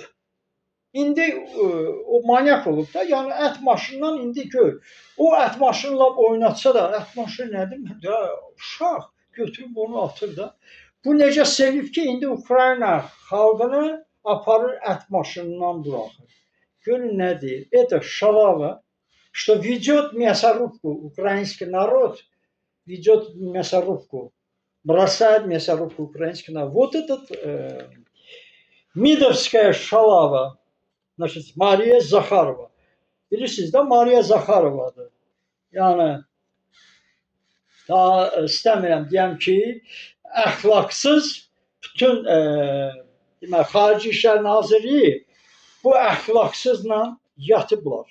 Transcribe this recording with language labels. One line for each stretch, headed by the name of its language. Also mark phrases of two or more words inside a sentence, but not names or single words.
Azerbaijani: İndi o manyak olub da, yəni ət maşından indi gör. O ət maşınla oynatsa da, ət maşını nədir? Uşaq götürüb onu atır da. Bu necə sevib ki, indi Ukrayna xalqını aparır ət maşınından buraxır. Görün nə deyir?
Russian: Это шалава, что ведет мясорубку, украинский народ ведет мясорубку, бросает мясорубку украинский народ. Вот этот Мидовская шалава, значит, Mariya Zakharova.
Azerbaijani: Bilirsiniz də, Mariya Zakharovadır. Yəni, daha istəmirəm deyəm ki, əxlaqsız bütün demək, Xarici İşlər Nazirliyi bu əxlaqsızla yatıblar.